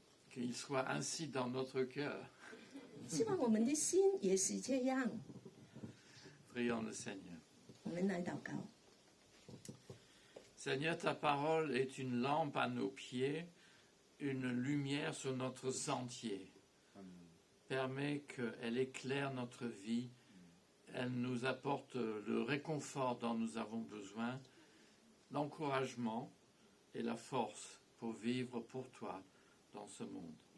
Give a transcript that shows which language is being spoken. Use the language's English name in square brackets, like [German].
[French] qu'il soit ainsi dans notre cœur. [Chinese] 希望我们的心也是这样。 [French] Prions le Seigneur. [Chinese] 我们来祷告。 [French] Seigneur, ta parole est une lampe à nos pieds, une lumière sur notre sentier. Permets qu'elle éclaire notre vie, elle nous apporte le réconfort dont nous avons besoin, l'encouragement et la force pour vivre pour toi dans ce monde.